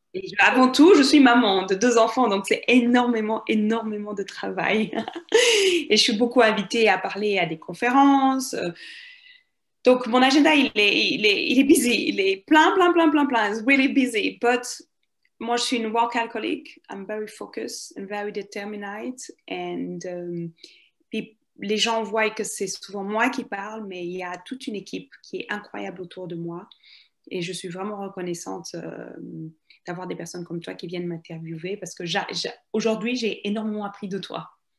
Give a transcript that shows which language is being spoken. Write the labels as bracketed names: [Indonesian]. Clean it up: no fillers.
[French] Et avant tout, je suis maman de 2 enfants, donc c'est énormément, énormément de travail. Et je suis beaucoup invitée à parler à des conférences. Donc, mon agenda, il est busy. Il est plein. [English] It's really busy. But [French] moi, je suis une [English] work alcoholic. I'm very focused and very determined. [French] And les gens voient que c'est souvent moi qui parle, mais il y a toute une équipe qui est incroyable autour de moi. Et je suis vraiment reconnaissante d'avoir des personnes comme toi qui viennent m'interviewer parce que aujourd'hui, j'ai énormément appris de toi.